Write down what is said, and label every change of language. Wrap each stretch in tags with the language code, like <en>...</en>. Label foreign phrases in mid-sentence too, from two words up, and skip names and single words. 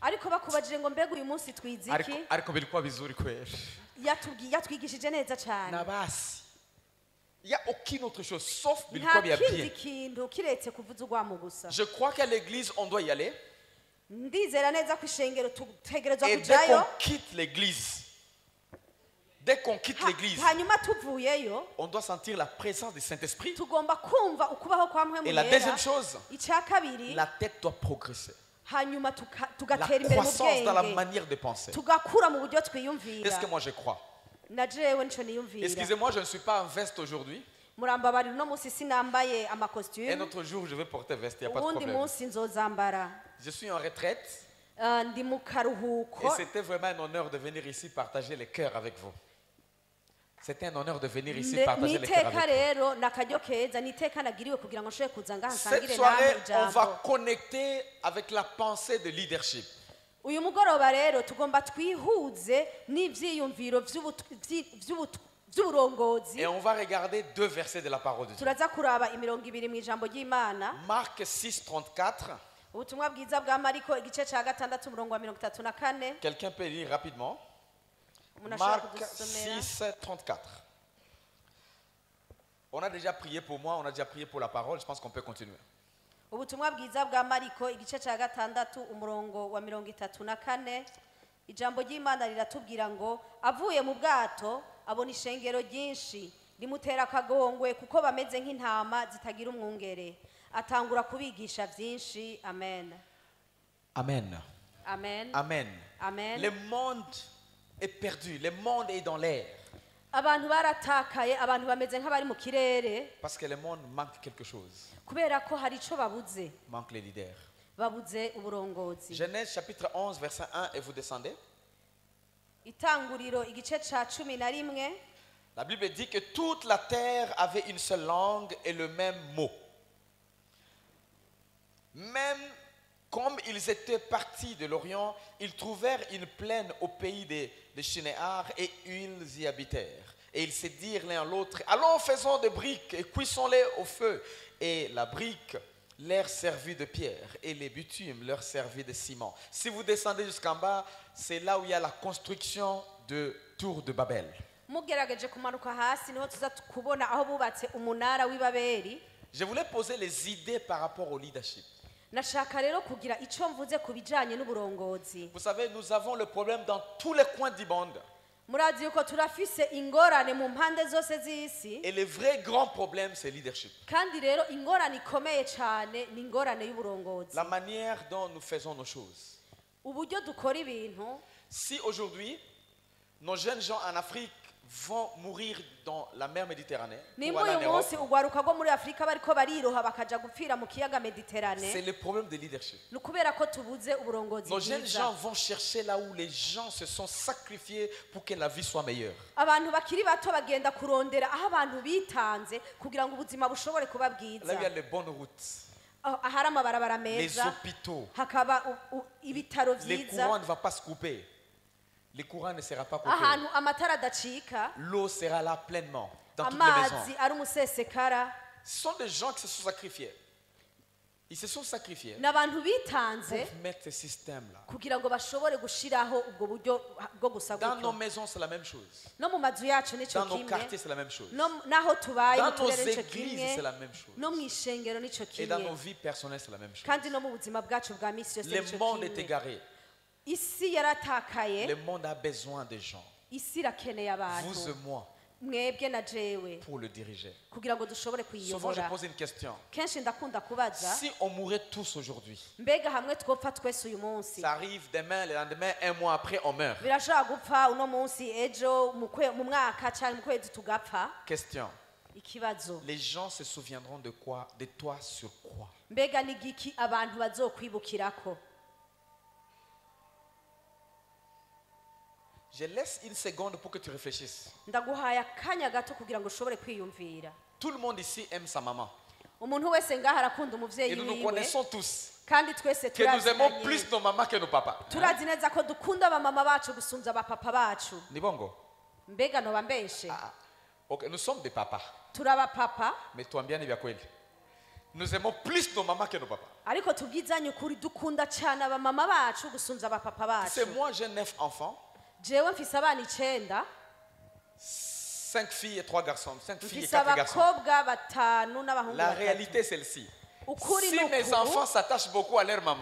<fr>Il n'y a aucune autre chose sauf bilikuwa bien. Je crois qu'à l'église on doit y aller. Et dès qu'on quitte l'église, Dès qu'on quitte l'église,</fr> <rn>hanyuma tuvuyeyo</rn> <fr>on doit sentir la présence du Saint-Esprit.</fr> <rn>tugomba kumva ukubaho kwa mpwemu</rn> <fr>Et la</fr> <rn>yera.</rn> <fr>deuxième chose,</fr> <rn>icya kabiri</rn> <fr>la tête doit progresser.</fr> <rn>hanyuma</rn> <fr>La</fr> <rn>tugatera imbere mu</rn> <fr>croissance dans la</fr> <rn>bwenge</rn> <fr>manière de penser.</fr> <rn>tugakura mu buryo</rn> <fr>Est-ce</fr> <rn>twiyumvira.</rn> <fr>que moi je crois?</fr> <rn>na jewe nico niyumvira.</rn> <fr>Excusez-moi, je ne suis pas en veste aujourd'hui.</fr> <rn>murambabarira uno munsi sinambaye</rn> <fr>Un</fr> <rn>amakositimu.</rn> <fr>autre jour, je vais porter veste, il n'y a pas de</fr> <rn>uwundi</rn> <fr>problème.</fr> <rn>munsi nzozambara.</rn> <fr>Je suis en retraite</fr> <rn>Ndi mu</rn> <fr>et</fr> <rn>karuhuko.</rn> <fr>c'était vraiment un honneur de venir ici partager les cœurs avec vous. C'était un honneur de venir ici partager les cœurs</fr> <rn>niteka</rn> <fr>avec vous.</fr> <rn>rero nakaryo keza niteka nagiriwe kugira ngo nshobore kuza ngaha</rn> <fr>Cette</fr> <rn>nsangire</rn> <fr>soirée,</fr> <rn>namwe</rn> <fr>on va</fr> <rn>ijambo.</rn> <fr>connecter avec la pensée de leadership.</fr> <rn>uyu mugoroba rero tugomba twihuze n'ivyiyumviro vy'uburongozi.</rn> <fr>Et on va regarder deux versets de la parole de Dieu.</fr> <rn>turaza kuraba imirongo ibiri mu ijambo ry'Imana.</rn> <fr>Marc 6:34.</fr> <rn>ubutumwa bwiza bwa Mariko igice ca 6 umurongo wa 34.</rn> <fr>Quelqu'un peut lire rapidement.</fr> <rn>Umuntu ashobora</rn> <fr>Marc</fr> <rn>kudusomera.</rn> <fr>6:34. On a déjà prié pour moi, on a déjà prié pour la parole. Je pense qu'on peut continuer.</fr> <rn>ubutumwa bwiza bwa Mariko igice ca 6 umurongo wa 34. ijambo ry'Imana riratubwira ngo avuye mu bwato abona ishengero ryinshi rimutera akagongwe kuko bameze nk'intama zitagira umwungere atangura kubigisha byinshi. Amen. Amen. Amen. Amen. Amen.</rn> <fr>Le monde est perdu, le monde est dans l'air.</fr> <rn>abantu baratakaye, abantu bameze nk'abari mu kirere</rn> <fr>Parce que le monde manque quelque chose.</fr> <rn>kubera ko hari ico babuze,</rn> <fr>Manque les leaders.</fr> <rn>babuze uburongozi.</rn> <fr>Genèse chapitre 11, verset 1, et vous descendez.</fr> <rn>Itanguriro igice ca 11.</rn> <fr>La Bible dit que toute la terre avait une seule langue et le même mot. Même comme ils étaient partis de l'Orient, ils trouvèrent une plaine au pays de Shinéar et ils y habitèrent. Et ils se dirent l'un à l'autre, allons faisons des briques et cuissons-les au feu. Et la brique leur servit de pierre et les bitumes leur servit de ciment. Si vous descendez jusqu'en bas, c'est là où il y a la construction de Tour de Babel.</fr> <rn>mugerageje kumanuka hasi niho tuza kubona aho bubatse umunara w'ibaberi.</rn> <fr>Je voulais poser les idées par rapport au leadership.</fr> <rn>nashaka rero kugira ico mvuze ku bijanye n'uburongozi.</rn> <fr>Vous savez, nous avons le problème dans tous les coins du monde.</fr> <rn>murazi yuko turafise ingorane mu mpande zose z'isi,</rn> <fr>Et le vrai grand problème, c'est le leadership.</fr> <rn>kandi rero ingorane ikomeye cane ni ingorane y'uburongozi.</rn> <fr>La manière dont nous faisons nos choses.</fr> <rn>uburyo dukora ibintu.</rn> <fr>Si aujourd'hui, nos jeunes gens en Afrique vont mourir dans la mer Méditerranée, ou</fr> <rn>nimba</rn> <fr>aller en</fr> <rn>uyu</rn> <fr>Europe,</fr> <rn>munsi ugwaruka rwo muri afurika bariko bariroha bakaja gupfira mu kiyaga</rn> <fr>c'est</fr> <rn>mediterane,</rn> <fr>le problème de leadership.</fr> <rn>ni ukubera ko tubuze uburongozi</rn> <fr>Nos jeunes</fr> <rn>bwiza.</rn> <fr>gens vont chercher là où les gens se sont sacrifiés pour que la vie soit meilleure.</fr> <rn>abantu bakiri bato bagenda kurondera aho abantu bitanze kugira ngo ubuzima bushobore kuba</rn> <fr>Là où il y</fr> <rn>bwiza.</rn> <fr>a les bonnes routes,</fr> <rn>ahari amabarabara</rn> <fr>les</fr> <rn>meza,</rn> <fr>hôpitaux,</fr> <rn>hakaba ibitaro</rn> <fr>les</fr> <rn>vyiza,</rn> <fr>courants ne vont pas se couper. Le courant ne sera pas coupé.</fr> <rn>ahantu amatara adacika,</rn> <fr>L'eau sera là pleinement dans toutes les maisons.</fr> <rn>amazi ari umusesekara.</rn> <fr>Ce sont des gens qui se sont sacrifiés. Ils se sont sacrifiés</fr> <rn>ni abantu bitanze</rn> <fr>pour mettre ce système-là.</fr> <rn>kugira ngo bashobore gushiraho ubwo buryo bwo gusa</rn> <fr>Dans nos</fr> <rn>gutyo.</rn> <fr>maisons, c'est la même chose.</fr> <rn>no mu mazu yacu nico</rn> <fr>Dans nos</fr> <rn>kimwe,</rn> <fr>quartiers, c'est la même chose.</fr> <rn>naho tubaye</rn> <fr>Dans</fr> <rn>mu</rn> <fr>nos</fr> <rn>turere nico</rn> <fr>églises,</fr> <rn>kimwe,</rn> <fr>c'est la même chose.</fr> <rn>no mu ishengero nico</rn> <fr>Et dans nos</fr> <rn>kimwe,</rn> <fr>vies personnelles, c'est la même chose.</fr> <rn>kandi no mu buzima bwacu bwa misi yose</rn> <fr>Le</fr> <rn>nico</rn> <fr>monde est</fr> <rn>kimwe.</rn> <fr>égaré.</fr> <rn>isi yaratakaye,</rn> <fr>Le monde a besoin de gens,</fr> <rn>isi irakeneye</rn> <fr>vous et</fr> <rn>abantu,</rn> <fr>moi,</fr> <rn>mwebwe na jewe,</rn> <fr>pour le diriger.</fr> <rn>kugira ngo dushobore</rn> <fr>Souvent, je</fr> <rn>kuyiyobora.</rn> <fr>pose une question.</fr> <rn>kenshi ndakunda kubaza,</rn> <fr>Si on mourait tous aujourd'hui,</fr> <rn>mbega hamwe twopfa twese uyu munsi,</rn> <fr>ça arrive demain, le lendemain, un mois après, on meurt.</fr> <rn>birashobora gupfa uno munsi, ejo mu mwaka cyangwa mu kwezi tugapfa.</rn> <fr>Question.</fr> <rn>Ikibazo,</rn> <fr>Les gens se souviendront de quoi? De toi sur quoi?</fr> <rn>mbega ni giki abantu bazokwibukirako?</rn> <fr>Je laisse une seconde pour que tu réfléchisses.</fr> <rn>ndaguhaye akanya gato kugira ngo ushobore kwiyumvira.</rn> <fr>Tout le monde ici aime sa maman.</fr> <rn>umuntu wese ngaha arakunda</rn> <fr>Et</fr> <rn>umuvyeyi</rn> <fr>nous nous</fr> <rn>wiwe,</rn> <fr>connaissons tous</fr> <rn>kandi twese</rn> <fr>que nous aimons</fr> <rn>turazinanye.</rn> <fr>plus nos mamans que nos papas.</fr> <rn>turazi neza ko dukunda abamama bacu gusumvya abapapa bacu.</rn> <ln>Ni bongo?</ln> <rn>mbega noba mbeshe?</rn> <fr>Ah, ok, nous sommes des papas.</fr> <rn>turabapapa,</rn> <sw>Mais tuambiane vya kweli.</sw> <fr>Nous aimons plus nos mamans que nos papas.</fr> <rn>ariko tubwizanye ukuri dukunda cyane abamama bacu gusumvya abapapa</rn> <fr>C'est</fr> <rn>bacu.</rn> <fr>moi, j'ai 9 enfants,</fr> <rn>jewe mfise abana 9,</rn> <fr>5 filles et 3 garçons. 5 filles et</fr> <rn>mfise</rn> <fr>4 garçons.</fr> <rn>abakobwa 5 n'abahungu</rn> <fr>La</fr> <rn>3.</rn> <fr>réalité est celle-ci.</fr> <rn>ukuri</rn> <fr>Si</fr> <rn>ni</rn> <fr>mes</fr> <rn>ukuri,</rn> <fr>enfants s'attachent beaucoup à leur maman,</fr>